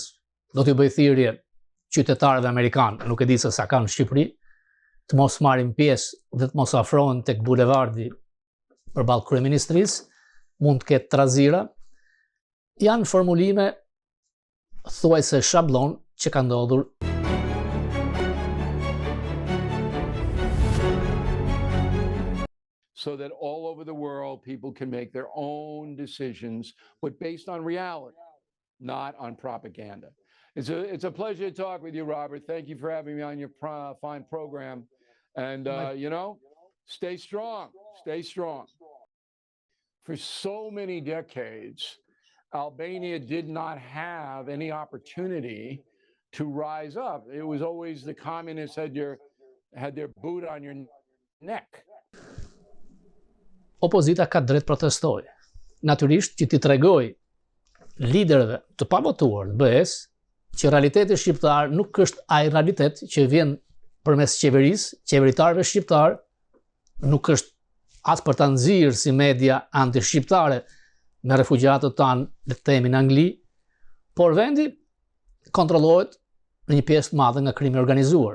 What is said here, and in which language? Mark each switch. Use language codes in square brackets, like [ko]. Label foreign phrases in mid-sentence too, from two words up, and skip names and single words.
[sq] Do t'ju bëj thirrje qytetarëve amerikanë, nuk e di se sa kanë në Shqipëri, të mos marrin pjesë dhe të mos afrohen tek bulevardi përballë kryeministrisë, mund të ketë trazira. Janë formulime thuajse shablon që ka ndodhur. [en] So that all over the world people can make their own decisions, but based on reality, not on propaganda. It's a pleasure to talk with you, Robert. Thank you for having me on your fine program. And, stay strong. Stay strong. For so many decades, Albania did not have any opportunity to rise up. It was always the communists had their boot on your neck. [sq] Opozita ka drejt protestoj. Natyrisht që ti tregoj liderëve të pavotuar të BE-s që realiteti shqiptar nuk është ai realitet që vjen përmes qeverisë, qeveritarëve shqiptar, nuk është as për ta nxirr si media anti-shqiptare me refugjatët tanë le të themi në Angli, por vendi kontrollohet në një pjesë të madhe nga krimi organizuar.